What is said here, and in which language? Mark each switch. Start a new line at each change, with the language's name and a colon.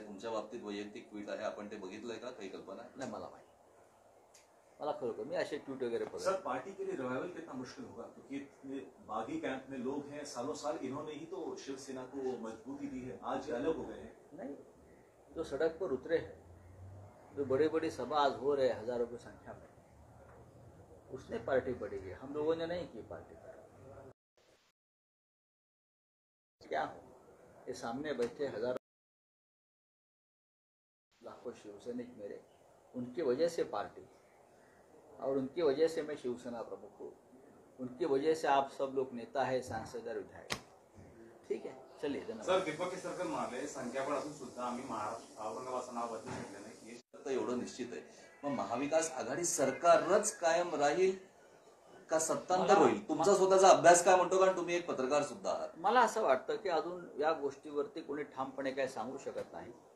Marathi: तुमच्या बाबतीत वैयक्तिक ट्विट आहे, आपण ते बघितलंय का? काही कल्पना आहे? नाही मला माहिती. मला खरोखर मी असे ट्वीट वगैरे
Hindi: सर पार्टी के लिए रिवाइवल कितना मुश्किल होगा, क्योंकि इतने बागी कैंप में लोग हैं, सालों साल इन्होंने ही तो शिवसेना को मजबूती दी है, आज ये अलग हो गए हैं. नहीं, जो सड़क पर उतरे हैं, जो बड़ी बड़ी सभा आज हो रहे हैं हजारों की संख्या में, उसने पार्टी बड़ी है. हम लोगों ने नहीं की पार्टी. क्या हो, ये सामने बैठे हजारों लाखों शिवसैनिक मेरे, उनकी वजह से पार्टी और उनकी वजह से मैं शिवसेना प्रमुख हूँ. उनकी वजह से आप सब लोग नेता है, सांसद और विधायक. ठीक है, चलिए धन्यवाद.
Marathi: सर दीपक केसरकर म्हणाले संख्याबळ असून सुद्धा आम्ही औरंगाबादचं नाव बदलू शकले नाही. तर एवढं निश्चित आहे. मग महाविकास आघाडी सरकारच कायम राहील का सत्तांतर होईल? तुमचा स्वतःचा अभ्यास काय म्हणतो, कारण तुम्ही एक पत्रकार सुद्धा आहात. मला असं वाटतं की अजून या गोष्टीवरती कोणी ठामपणे काय सांगू शकत नाही.